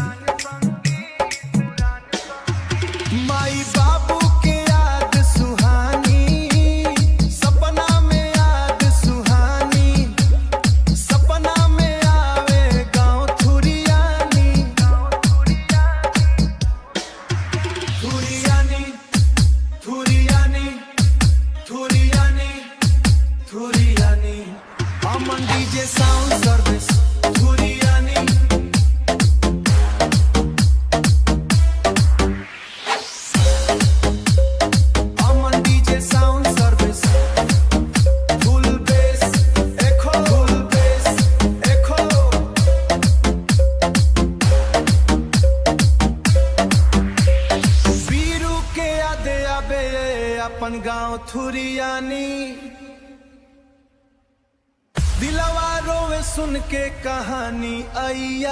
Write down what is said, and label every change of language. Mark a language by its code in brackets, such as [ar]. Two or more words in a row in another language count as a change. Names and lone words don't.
[bho] माई बाबू के याद सुहानी, सपना में याद सुहानी, सपना में आवे गाँव थुरियानी, थुरियानी, थुरियानी, थुरियानी, थुरियानी। अमन डीजे साउंड सर्विस, थुरियानी। अमन डीजे साउंड सर्विस, [en] full bass, echo, full bass, echo. [bho] बीरू के आदे आबे अपन गाँव थुरियानी, दिलवा रोवे सुन के कहानी अय्या।